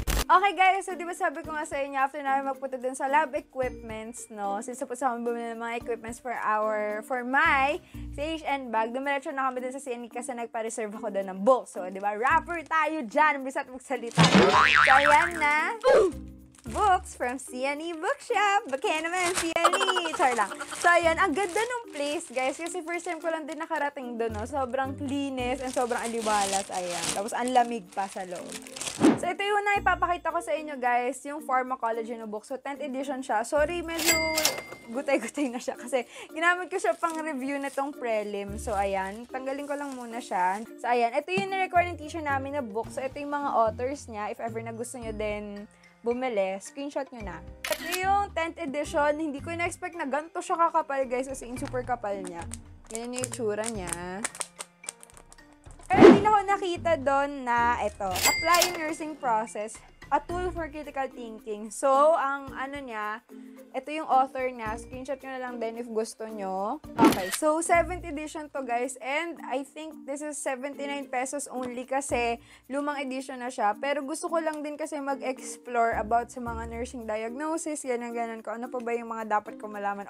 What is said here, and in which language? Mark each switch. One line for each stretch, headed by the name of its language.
Filipino: Okay guys, so diba sabi ko nga sa inyo, after namin magpunta dun sa lab equipments, no, since supposed kami bumili ng mga equipments for my CHN bag, dumiretso na kami dun sa CNE kasi nagpa-reserve ako dun ng book. So, diba, rapper tayo dyan, bisat magsalita. So, ayan na.
English: Books from CNE Bookshop.
Filipino: Bakit naman, CNE. Char lang. So, ayan. Ang ganda nung place, guys. Kasi first time ko lang din nakarating doon, no? Sobrang linis and sobrang aliwalas. Ayan. Tapos, ang lamig pa sa loob. So, ito yung na ipapakita ko sa inyo, guys. Yung Pharmacology na book. So, 10th edition siya. Sorry, medyo gutay-gutay na siya. Kasi, ginamit ko siya pang review na tong prelim. So, ayan. Tanggalin ko lang muna siya. So, ayan. Ito yung na-record ng teacher namin na book. So, ito yung mga authors niya. If ever na gusto nyo din bumili, screenshot nyo na. Ito yung 10th edition. Hindi ko na-expect na ganito siya kakapal, guys. Kasi super kapal niya. Yan yung itsura niya. Pero hindi na ako nakita doon na ito.
English: Apply nursing process. A tool for critical thinking.
Filipino: So, ang ano niya, ito yung author niya. Screenshot nyo na lang din if gusto nyo. Okay, so 7th edition to guys.
English: And I think this is 79 pesos only
Filipino: kasi lumang edition na siya. Pero gusto ko lang din kasi mag-explore about sa mga nursing diagnosis, ganyan-ganan ko. Ano pa ba yung mga dapat ko malaman.